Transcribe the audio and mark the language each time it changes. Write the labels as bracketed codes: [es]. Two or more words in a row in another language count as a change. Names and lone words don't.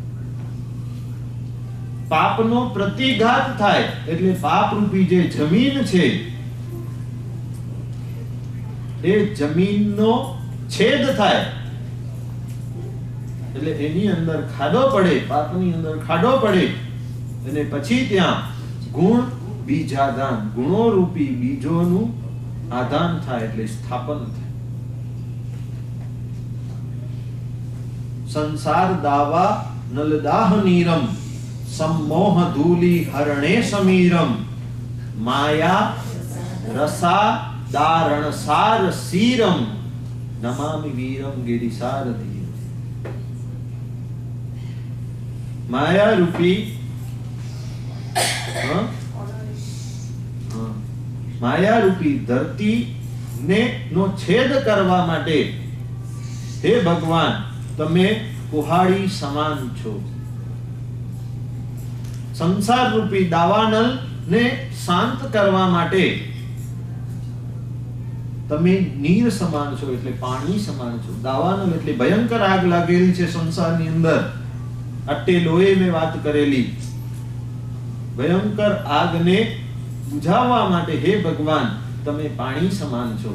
[gu] પાપનો પ્રતિઘાત થાય એટલે પાપ રૂપી જે જમીન છે એ જમીનનો છેદ થાય એટલે એની અંદર ખાડો પડે, પાપની અંદર ખાડો પડે અને પછી ત્યાં ગુણ બીજાદાન, ગુણો રૂપી બીજોનું આદાન થાય એટલે સ્થાપન થાય. [sa] संसार दावा नलदाह नीरम सम्मोह धूली हरणे समीरम माया रसा दारण सार सीरम नमामि वीरम गिरिसार धीरम. [gu] માયા રૂપી માયા રૂપી ધરતી ને નો છેદ કરવા માટે હે ભગવાન તમે કુહાડી સમાન છો. સંસાર રૂપી દાવાનલ ને શાંત કરવા માટે તમે નીર સમાન છો એટલે પાણી સમાન છો. દાવાનલ એટલે ભયંકર આગ લાગેલી છે સંસારની અંદર. અટ્ટે લોહે મેં વાત કરેલી ભયંકર આગને બુઝાવવા માટે હે ભગવાન તમે પાણી સમાન છો.